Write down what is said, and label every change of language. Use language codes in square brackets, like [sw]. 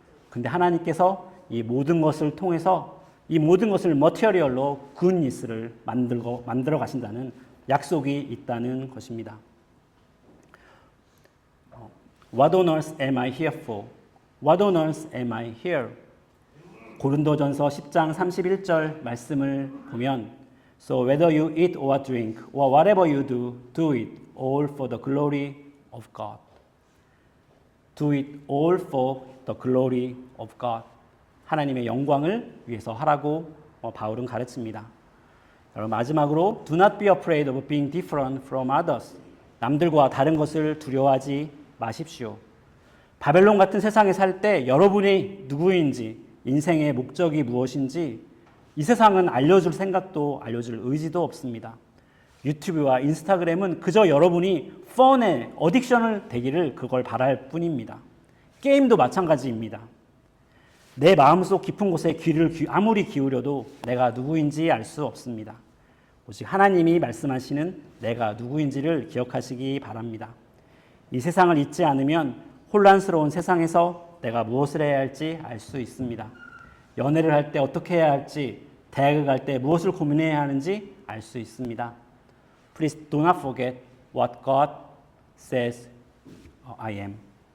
[ko] 근데 하나님께서 이 모든 것을 통해서 이 모든 것을 머티리얼로 굿니스를 만들어 가신다는 약속이 있다는 것입니다. [en] What on earth am I here for? What on earth am I here? [ko] 고린도전서 10장 31절 말씀을 보면 [en] So whether you eat or drink or whatever you do, do it all for the glory of God. Do it all for the glory of God. [ko] 하나님의 영광을 위해서 하라고 바울은 가르칩니다. 여러분 마지막으로 [en] Do not be afraid of being different from others. [ko] 남들과 다른 것을 두려워하지 마십시오. 바벨론 같은 세상에 살 때 여러분이 누구인지, 인생의 목적이 무엇인지 이 세상은 알려줄 생각도 알려줄 의지도 없습니다. 유튜브와 인스타그램은 그저 여러분이 펀에 어딕션을 되기를 그걸 바랄 뿐입니다. 게임도 마찬가지입니다. 내 마음속 깊은 곳에 귀를 아무리 기울여도 내가 누구인지 알 수 없습니다. 오직 하나님이 말씀하시는 내가 누구인지를 기억하시기 바랍니다. 이 세상을 잊지 않으면 혼란스러운 세상에서 내가 무엇을 해야 할지 알 수 있습니다. 연애를 할 때 어떻게 해야 할지, 대학을 갈 때 무엇을 고민해야 하는지 알 수 있습니다. [en] Please do not forget what God says I am.